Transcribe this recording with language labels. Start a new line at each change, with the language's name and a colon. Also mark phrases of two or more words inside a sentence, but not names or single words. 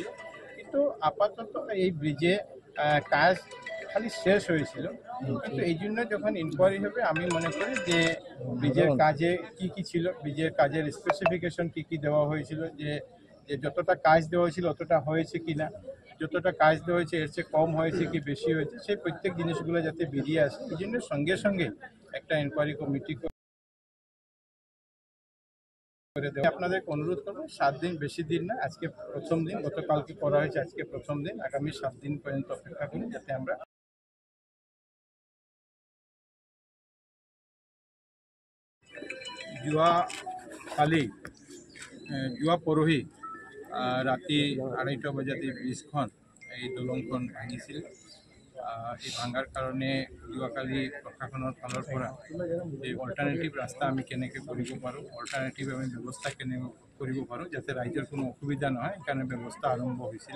Bangla: কিন্তু আপাতত এই ব্রিজে কাজ খালি শেষ হয়েছিল, কিন্তু এই জন্য যখন ইনকোয়ারি হবে আমি মনে করি যে ব্রিজের কাজে কি ছিল, ব্রিজের কাজের স্পেসিফিকেশন কি দেওয়া হয়েছিল, যে যতটা কাজ দেওয়া হয়েছিল অতটা হয়েছে কি না, যতটা কাজ দেওয়া হয়েছে এর চেয়ে কম হয়েছে কি বেশি হয়েছে, সেই প্রত্যেক জিনিসগুলো যাতে বেরিয়ে আসে এই জন্য সঙ্গে সঙ্গে একটা
English: inquiry committee
Bangla: করে দেওয়া। আপনাদেরকে অনুরোধ করবো 7 দিন, বেশি দিন না, আজকে প্রথম দিন, গতকালকে করা হয়েছে, আজকে প্রথম দিন, আগামী 7 দিন পর্যন্ত অপেক্ষা করি যাতে আমরা
Assamese: যোৱা পৰহি ৰাতি 2:30 বজাত এই ব্ৰিজখন এই দলংখন ভাঙিছিল। এই ভাঙাৰ কাৰণে যোৱাকালি প্ৰশাসনৰ ফালৰ পৰা এই অল্টাৰনেটিভ ৰাস্তা আমি কেনেকৈ কৰিব পাৰোঁ, অল্টাৰনেটিভ আমি ব্যৱস্থা কেনেকৈ কৰিব পাৰোঁ যাতে ৰাইজৰ কোনো অসুবিধা নহয় সেইকাৰণে ব্যৱস্থা আৰম্ভ হৈছিল।